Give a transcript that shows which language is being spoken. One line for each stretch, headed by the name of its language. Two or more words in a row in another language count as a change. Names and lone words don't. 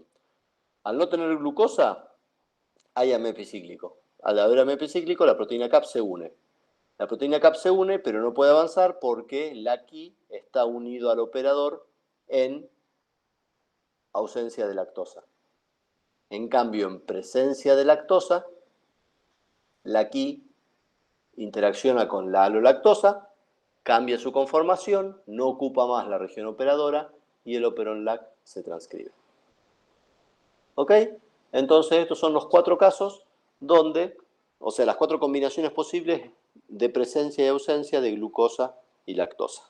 Spanish: Al no tener glucosa, hay AMP cíclico. Al haber AMP cíclico, la proteína CAP se une. La proteína CAP se une, pero no puede avanzar porque LAC-I está unido al operador en ausencia de lactosa. En cambio, en presencia de lactosa, LAC-I interacciona con la alolactosa, cambia su conformación, no ocupa más la región operadora y el operón LAC se transcribe. ¿Ok? Entonces, estos son los 4 casos donde, o sea, las 4 combinaciones posibles de presencia y ausencia de glucosa y lactosa.